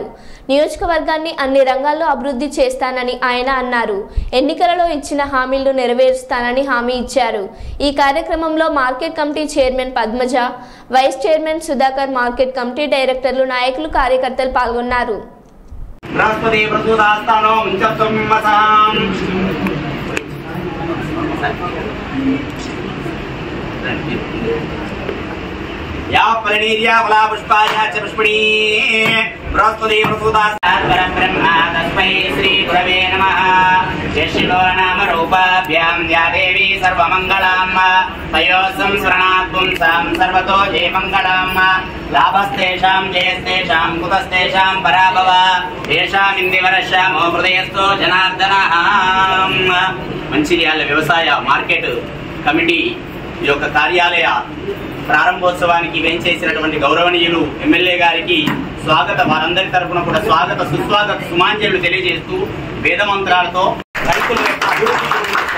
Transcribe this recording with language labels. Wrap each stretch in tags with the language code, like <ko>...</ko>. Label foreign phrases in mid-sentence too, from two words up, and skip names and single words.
<te>నియోజకవర్గాన్ని అన్ని రంగాల్లో అభివృద్ధి చేస్తానని ఆయన అన్నారు. ఎన్నికలలో ఇచ్చిన హామీలను నెరవేరుస్తానని హామీ ఇచ్చారు. ఈ కార్యక్రమంలో మార్కెట్ కమిటీ చైర్మన్ పద్మజ, వైస్ చైర్మన్ సుధాకర్, మార్కెట్ కమిటీ డైరెక్టర్లు, నాయకులు, కార్యకర్తలు పాల్గొన్నారు.</te> <sa>या परिणीर्या फला पुष्पाया च पुष्पिणी बृहस्पति प्रसूतास्तात् ब्रह्मा तस्मै श्री गुरवे नमः शिवो नाम रूपाभ्यां या देवी सर्वमङ्गलाम् तयोः संस्मरणात् पुंसां सर्वतो जयमङ्गलां लाभस्तेषां जयस्तेषां कुतस्तेषां पराभव येषामिन्दिवरश्यामो हृदयस्थो जनार्दनः.</sa> <te>మంచిర్యాల వ్యవసాయ మార్కెట్ కమిటీ యొక్క కార్యాలయ ప్రారంభోత్సవానికి వేంచేసినటువంటి గౌరవనీయులు ఎమ్మెల్యే గారికి వారందరి తరఫున కూడా స్వాగత సుస్వాగత సుమాంజలు తెలియజేస్తూ వేద మంత్రాలతో రైతుల యొక్క అభివృద్ధి</te>